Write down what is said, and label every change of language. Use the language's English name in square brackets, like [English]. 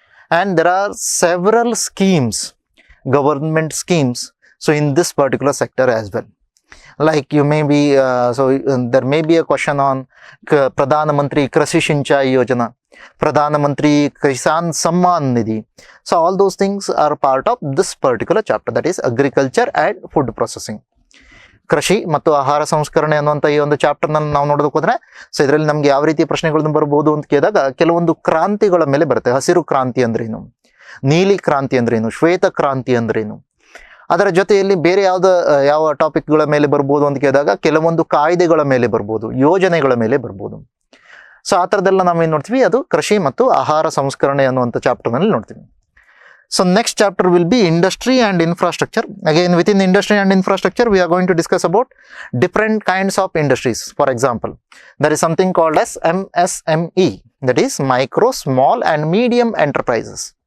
[English] And there are several schemes, government schemes, so in this particular sector as well. Like you may be, there may be a question on Pradhan Mantri Krishi Sinchai Yojana, Pradhan Mantri Kisan Samman Nidhi. So all those things are part of this particular chapter, that is agriculture and food processing. [Kannada] ಕೃಷಿ ಮತ್ತು ಆಹಾರ ಸಂಸ್ಕರಣೆ ಅನ್ನುವಂಥ ಈ ಒಂದು ಚಾಪ್ಟರ್ನಲ್ಲಿ ನಾವು ನೋಡೋದಕ್ಕೆ ಹೋದ್ರೆ, ಸೊ ಇದರಲ್ಲಿ ನಮ್ಗೆ ಯಾವ ರೀತಿ ಪ್ರಶ್ನೆಗಳನ್ನು ಬರ್ಬೋದು ಅಂತ ಕೇಳಿದಾಗ ಕೆಲವೊಂದು ಕ್ರಾಂತಿಗಳ ಮೇಲೆ ಬರುತ್ತೆ. ಹಸಿರು ಕ್ರಾಂತಿ ಅಂದ್ರೇನು, ನೀಲಿ ಕ್ರಾಂತಿ ಅಂದ್ರೇನು, ಶ್ವೇತ ಕ್ರಾಂತಿ ಅಂದ್ರೇನು, ಅದರ ಜೊತೆಯಲ್ಲಿ ಬೇರೆ ಯಾವ ಟಾಪಿಕ್ಗಳ ಮೇಲೆ ಬರ್ಬೋದು ಅಂತ ಕೇಳಿದಾಗ ಕೆಲವೊಂದು ಕಾಯ್ದೆಗಳ ಮೇಲೆ ಬರ್ಬೋದು, ಯೋಜನೆಗಳ ಮೇಲೆ ಬರ್ಬೋದು. ಸೊ ಆ ಥರದ್ದೆಲ್ಲ ನಾವೇನು ನೋಡ್ತೀವಿ, ಅದು ಕೃಷಿ ಮತ್ತು ಆಹಾರ ಸಂಸ್ಕರಣೆ ಅನ್ನುವಂಥ ಚಾಪ್ಟರ್ನಲ್ಲಿ ನೋಡ್ತೀವಿ. [English] So next chapter will be industry and infrastructure. Again, within industry and infrastructure, we are going to discuss about different kinds of industries. For example, there is something called as MSME, that is micro, small and medium enterprises.